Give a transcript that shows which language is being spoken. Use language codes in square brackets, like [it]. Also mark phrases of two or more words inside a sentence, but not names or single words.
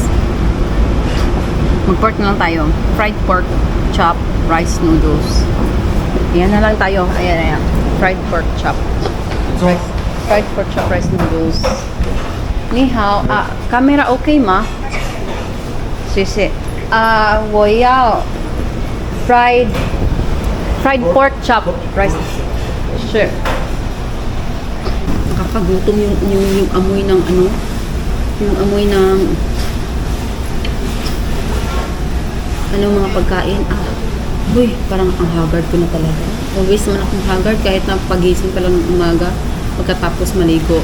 [tl] Mag-pork na lang tayo. [en] Fried pork chop, rice noodles. [tl] Ayan na lang tayo. Ayan. [en] Fried pork chop. Fried pork chop, rice noodles. [zh] 你好. [en] Camera okay, [zh] ma? Sisi. 我要 [en] fried pork chop rice. Shit. [tl] Nakakagutom yung amoy ng ano, yung amoy ng mga pagkain. Uy, parang ang haggard ko na talaga. Always naman akong haggard kahit na pagising pa lang ng umaga pagkatapos maligo.